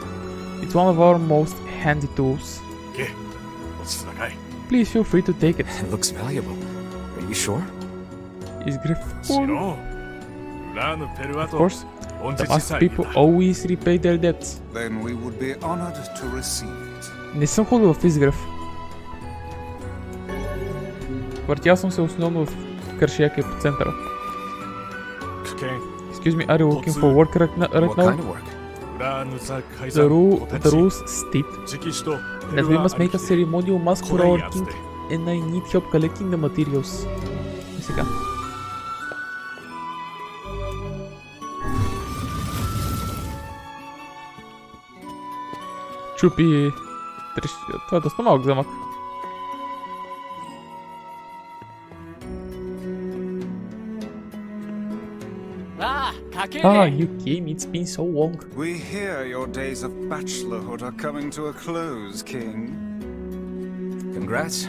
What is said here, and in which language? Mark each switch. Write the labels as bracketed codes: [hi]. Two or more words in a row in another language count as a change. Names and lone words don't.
[en] It's one of our most handy tools. Please feel free to take it. It looks valuable. Are you sure? Is Griff full? Of course, the masked people always repay their debts. Then we would be honored to receive it. [bg] Не съм ходил в изгрев. Въртял съм се основно в Каршияка и по центъра. [en] Excuse me, are you looking for work right now? What kind of work? The rules state that we must make a ceremonial mask for our king, and I need help collecting the materials. [bg] И сега. Чупи... Това е доста малък замък. [en] You came. It's been so long. We hear your days of bachelorhood are coming to a close, King. Congrats.